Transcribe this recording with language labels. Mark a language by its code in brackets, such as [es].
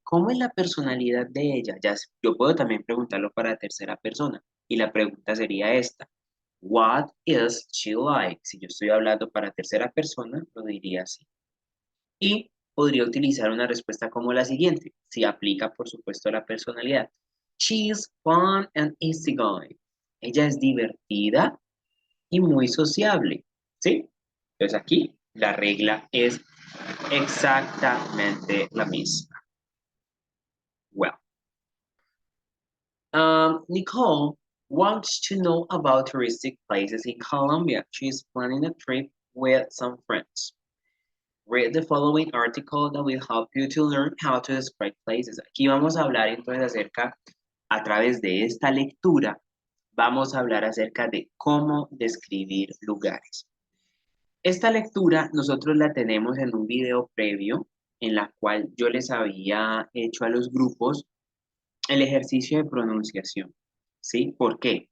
[es] ¿Cómo es la personalidad de ella? Yo puedo también preguntarlo para tercera persona y la pregunta sería esta. [en] What is she like? [es] Si yo estoy hablando para tercera persona, lo diría así. Y podría utilizar una respuesta como la siguiente, si aplica, por supuesto, a la personalidad. [en] She is fun and easygoing. [es] Ella es divertida y muy sociable, ¿sí? Entonces aquí la regla es exactamente la misma. [en] Well, Nicole wants to know about touristic places in Colombia. She's planning a trip with some friends. Read the following article that will help you to learn how to describe places. [es] Aquí vamos a hablar entonces acerca, a través de esta lectura, vamos a hablar acerca de cómo describir lugares. Esta lectura nosotros la tenemos en un video previo en la cual yo les había hecho a los grupos el ejercicio de pronunciación. ¿Sí? ¿Por qué?